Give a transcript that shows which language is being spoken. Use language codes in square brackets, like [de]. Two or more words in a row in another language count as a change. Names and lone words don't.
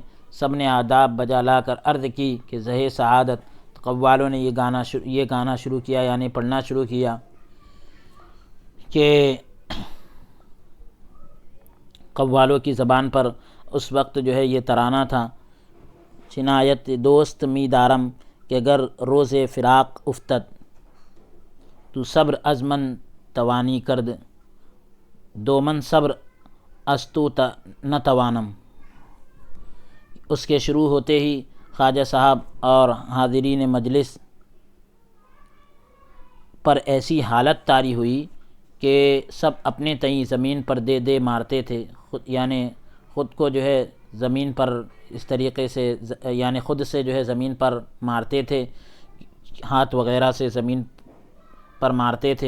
[ur] سب نے آداب بجا لا کر عرض کی کہ زہ سعادت۔ تو قوالوں نے یہ گانا شروع کیا، یعنی پڑھنا شروع کیا کہ قوالوں کی زبان پر اس وقت جو ہے یہ ترانہ تھا، [fa] چنایت دوست می دارم کہ گر روز فراق افتد، تو صبر از من توانی کرد، دو من صبر از تو نتوانم۔ [ur] اس کے شروع ہوتے ہی خواجہ صاحب اور حاضرین مجلس پر ایسی حالت طاری ہوئی کہ سب اپنے تئیں زمین پر دے دے مارتے تھے، یعنی خود کو جو ہے زمین پر اس طریقے سے یعنی خود سے جو ہے زمین پر مارتے تھے، ہاتھ وغیرہ سے زمین پر مارتے تھے۔